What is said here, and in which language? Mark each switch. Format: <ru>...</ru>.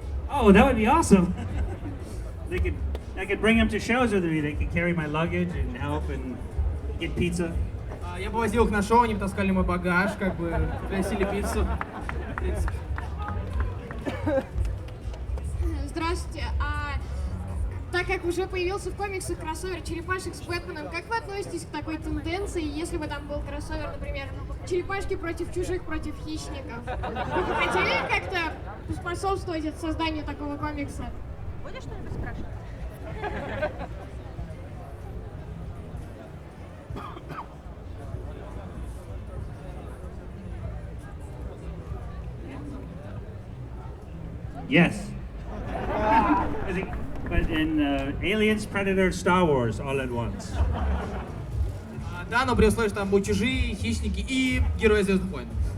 <en>Oh, that would be awesome! I could bring them to shows with me. They could carry my luggage and help and get pizza.</en> <ru>Я бы возил их на шоу, они бы таскали мой багаж, как бы приносили пиццу. Здравствуйте. Так как уже появился в комиксах кроссовер черепашек с Бэтменом, как вы относитесь к такой тенденции, если бы там был кроссовер, например, черепашки против чужих, против хищников? Вы бы хотели как-то способствовать созданию такого комикса? Будешь что-нибудь спрашивать?</ru> <en>Yes. But in Aliens, Predator, Star Wars all at once.</en> <ru>Да, но при условии, что там будут чужие, хищники и герои Звездных войн.</ru>